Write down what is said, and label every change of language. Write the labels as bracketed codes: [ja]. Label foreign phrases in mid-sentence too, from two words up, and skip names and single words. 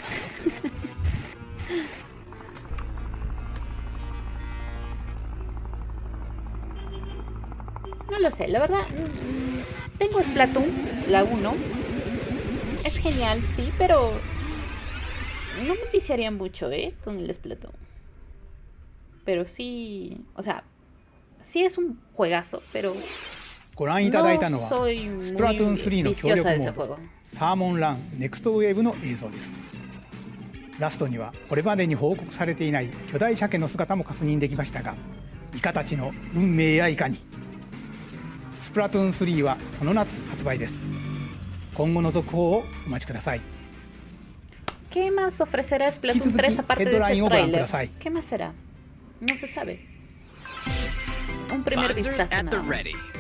[es] No lo sé, la verdad. Tengo Splatoon, la 1. Es genial, sí, pero no me viciaría mucho, con el Splatoon. Pero sí, o sea, sí es un juegazo, pero [ja] ご覧いただいたの [es] no [ja] は [es] soy [ja] スプラトゥーン [es] muy [ja] 3の協力 [es] viciosa de [ja] モ [es] ese [ja] ード [es] juego. [ja] サーモンランネクストウェーブの映像です。ラストにはこれまでに報告されていない巨大鮭の姿も確認できましたが、イカたちの運命やいかに。スプラトゥーン3はこの夏発売です。今後の続報をお待ちください。 [es] ¿Qué más ofrecerá Splatoon Kizuki, 3 aparte de ese headline o tráiler? Kudasai. ¿Qué más será? No se sabe. Un primer Sponsors vistazo [en] at the [es] nada más. ready.